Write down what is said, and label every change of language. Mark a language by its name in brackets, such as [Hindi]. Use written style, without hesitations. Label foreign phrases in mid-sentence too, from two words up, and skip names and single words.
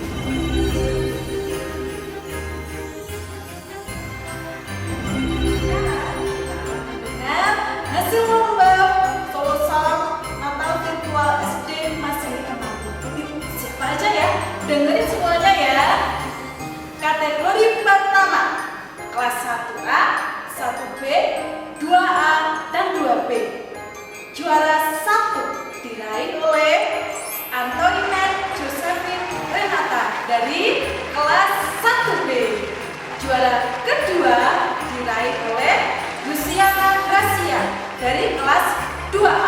[Indonesian] Hasil lomba solo salam Natal virtual SD Masay Temanggung. Siapa aja ya? Dengerin semuanya ya. Kategori pertama, kelas 1A, 1B, 2A, dan 2B. Juara 1 diraih oleh Antoinette Josephine Renata dari kelas 1B. Juara kedua diraih oleh Luciana Gracia dari kelas 2A.